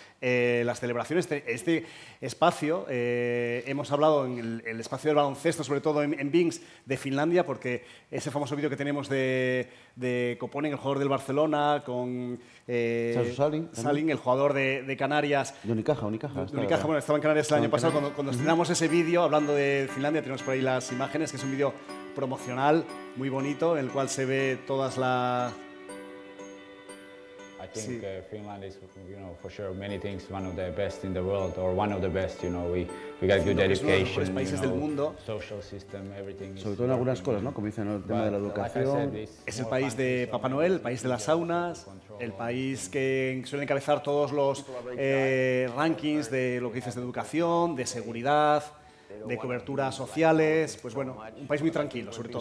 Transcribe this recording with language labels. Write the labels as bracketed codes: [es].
[es] Las celebraciones, este espacio, hemos hablado en el espacio del baloncesto, sobre todo en Vince, de Finlandia, porque ese famoso vídeo que tenemos de Koponen, el jugador del Barcelona, con Salin, el jugador de Canarias. De Unicaja. Bueno, estaba en Canarias el año pasado. Cuando estrenamos ese vídeo, hablando de Finlandia, tenemos por ahí las imágenes, que es un vídeo promocional muy bonito, en el cual se ve todas las... [en] I think Finland is, for sure, many things one of the best in the world, or one of the best. We got good education, [es] países del mundo. [en] Social system, everything. [es] Sobre todo en algunas cosas, ¿no? Como dicen, el tema de la educación. Es el país de Papá Noel, el país de las saunas, el país que suele encabezar todos los rankings de lo que dices de educación, de seguridad, de coberturas sociales. Pues bueno, un país muy tranquilo, sobre todo.